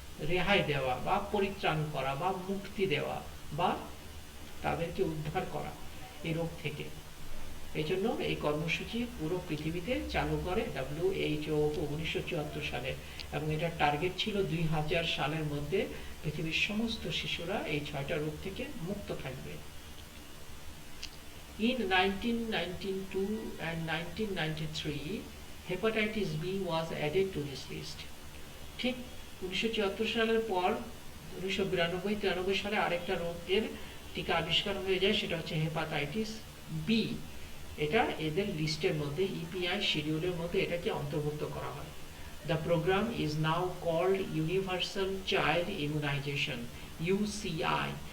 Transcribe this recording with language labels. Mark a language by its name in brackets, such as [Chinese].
[Bangla] রেহাই দেওয়া বা পরিত্রাণ করা বা মুক্তি দেওয়া বা তাদেরকে উদ্ধার করা এই রোগ থেকে। এই জন্য এই কর্মসূচি পুরো পৃথিবীতে চালু করে WHO 1974 সালে, এবং এটার টার্গেট ছিল 2000 সালের মধ্যে পৃথিবীর সমস্ত শিশুরা এই 6টা রোগ থেকে মুক্ত থাকবে। [English] In 1992 and 1993, hepatitis B was added to this list. [Bangla] ঠিক 1974 সালের পর 1992-93 সালে আরেকটা রোগের টিকা আবিষ্কার হয়ে যায়, সেটা হচ্ছে হেপাটাইটিস বি। এটা এদের লিস্টের মধ্যে ইপিআই শিডিউলের মধ্যে এটাকে অন্তর্ভুক্ত করা হয়। [English] The programme is now called universal child immunisation, UCI.